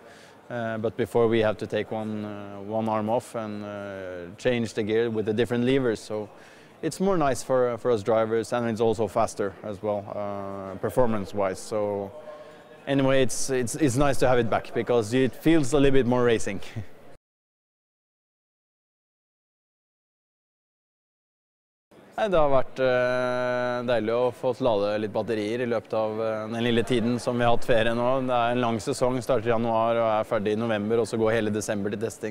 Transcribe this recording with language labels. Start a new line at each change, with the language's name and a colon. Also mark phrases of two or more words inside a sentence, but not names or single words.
English: But before we have to take one arm off and change the gear with the different levers. So it's more nice for us drivers, and it's also faster as well, performance-wise. So anyway, it's nice to have it back because it feels a little bit more racing.
Norwegian: Det har vært deilig å få lade litt batterier I løpet av den lille tiden som vi har hatt ferie nå. Det en lang sesong, starter I januar og ferdig I november, og så går hele desember til testing.